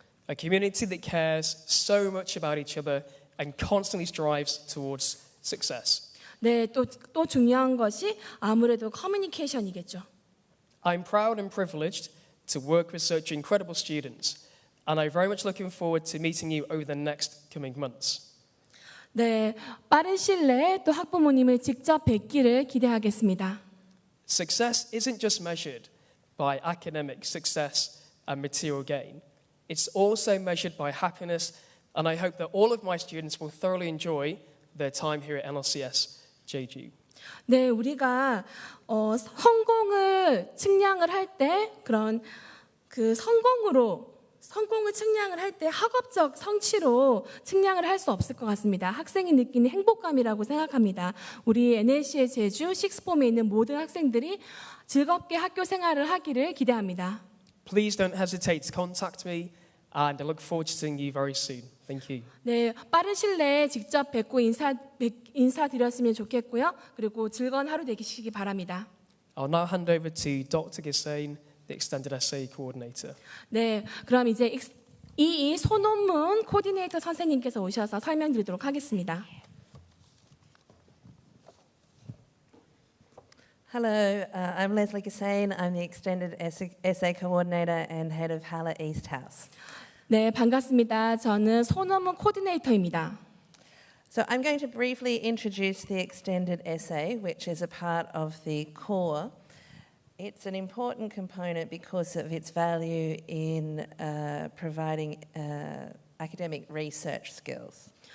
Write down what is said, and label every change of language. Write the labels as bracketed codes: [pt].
[en] A community that cares so much about each other and constantly strives towards success. [ko] 네, 또 중요한 것이 아무래도 커뮤니케이션이겠죠. [en] I'm proud and privileged to work with such incredible students, and I'm very much looking forward to meeting you over the next coming months. [ko] 네, 빠른 시일 내에 또 학부모님을 직접 뵙기를 기대하겠습니다. [en] Success isn't just measured by academic success and material gain. It's also measured by happiness, and I hope that all of my students will thoroughly enjoy their time here at NLCS Jeju. [ko] 네, 우리가 성공을 측량을 할 때 그런 그 성공을 측량을 할 때 학업적 성취로 측량을 할 수 없을 것 같습니다. 학생이 느끼는 행복감이라고 생각합니다. 우리 NLCS 제주 식스폼에 있는 모든 학생들이 즐겁게 학교 생활을 하기를 기대합니다. [en] Please don't hesitate to contact me, and I look forward to seeing you very soon. Thank you. [ko] 네, 빠른 시일 내에 직접 뵙고 인사드렸으면 좋겠고요. 그리고 즐거운 하루 되시기 바랍니다. [en] I'll now hand over to Dr. Gisane, the Extended Essay Coordinator. [ko] 네, 그럼 이제 이 소논문 코디네이터 선생님께서 오셔서 설명드리도록 하겠습니다. [en] Hello, I'm Leslie Gisane. I'm the Extended Essay Coordinator and Head of Halla East House. [ko] 네, 반갑습니다. 저는 소논문 코디네이터입니다. [en] So I'm going to briefly introduce the extended essay, which is a part of the core. It's an important component because of its value in providing academic research skills.